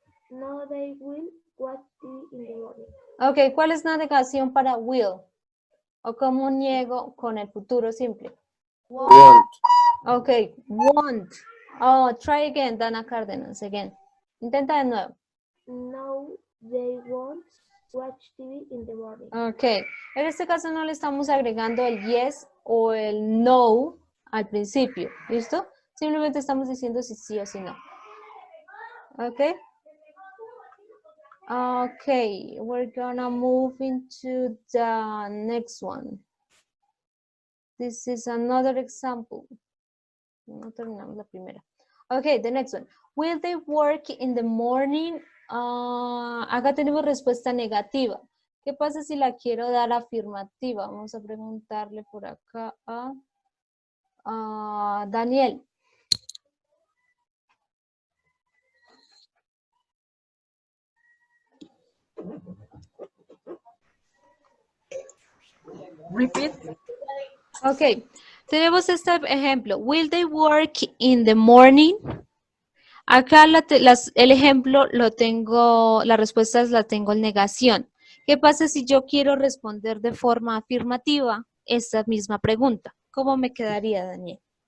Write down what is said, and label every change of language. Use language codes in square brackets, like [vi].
[en] No, they will watch TV in the morning. [es] Ok, ¿cuál es la negación para will? ¿O cómo niego con el futuro simple? [en] Won't. Ok, won't. Oh, try again, Dana Cárdenas, again. [es] Intenta de nuevo. [en] No, they won't watch TV in the morning. [es] Ok, en este caso no le estamos agregando el yes o el no al principio, ¿listo? Simplemente estamos diciendo si sí o si no. Ok. [en] Ok, we're gonna move into the next one. This is another example. [es] No terminamos la primera. [en] Ok, the next one. Will they work in the morning? [es] Acá tenemos respuesta negativa. ¿Qué pasa si la quiero dar afirmativa? Vamos a preguntarle por acá a Daniel. [en] Repeat. [es] Ok, tenemos este ejemplo. [en] Will they work in the morning? [es] Acá el ejemplo lo tengo, las respuestas las tengo en negación. ¿Qué pasa si yo quiero responder de forma afirmativa esta misma pregunta? ¿Cómo me quedaría, Daniel?